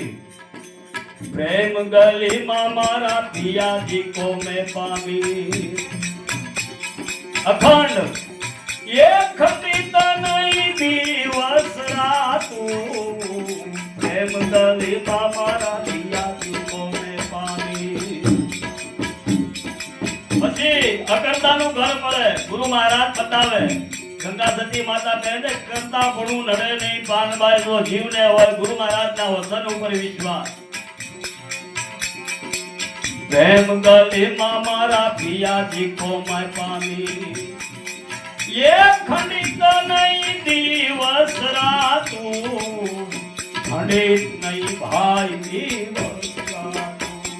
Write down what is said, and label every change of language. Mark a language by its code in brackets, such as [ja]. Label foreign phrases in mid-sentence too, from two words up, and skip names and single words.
[hi] प्रेम गली में मारा पिया जी को मैं पावी अखंड ये खंडित नहीं दिवस रातू प्रेम गली में मारा पिया जी को मैं पावी. [gu] પછી અકર્તાનું ઘર મળે ગુરુ મહારાજ બતાવે. ગંગા સતી માતા કહે છે કરતા પણ નડે નહીં પાનબાઈ નો જીવને હોય ગુરુ મહારાજના વચન ઉપર વિશ્વાસ. [hi] प्रेम गली में मारा पिया जी को मैं पावी ये खंडित नहीं दिवस रातू खंडित नहीं भाई दिवस रातू.